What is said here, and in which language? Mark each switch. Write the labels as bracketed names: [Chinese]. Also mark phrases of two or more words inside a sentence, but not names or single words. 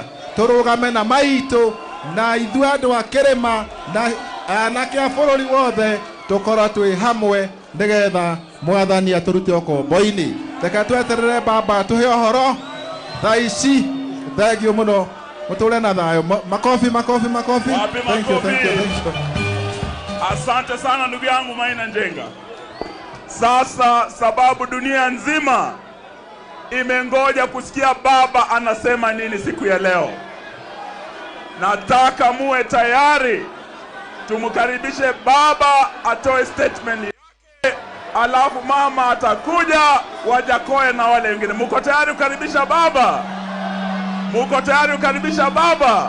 [Kikuyu] Tũrũgame na maitũ na ithuĩ andũ a kĩrĩma na anake a bũrũri wothe tukorwo twĩ hamwe nĩgetha mwathani atũrute ũkombo-inĩ. Reke tweterere baba tũhe ũhoro thaa ici. Thengiũ mũno, mũtũre na thayũ. [Swahili] Makofi. [English] Thank you. [Swahili] Asante sana ndugu yangu Maina Njenga. Sasa sababu dunia nzima imengoja kusikia baba anasema nini siku ya leo, nataka muwe tayari. Tumkaribishe baba atoe statement yake, alafu mama atakuja, Wajakoya na wale wengine. Muko tayari kukaribisha baba? Muko tayari kukaribisha baba?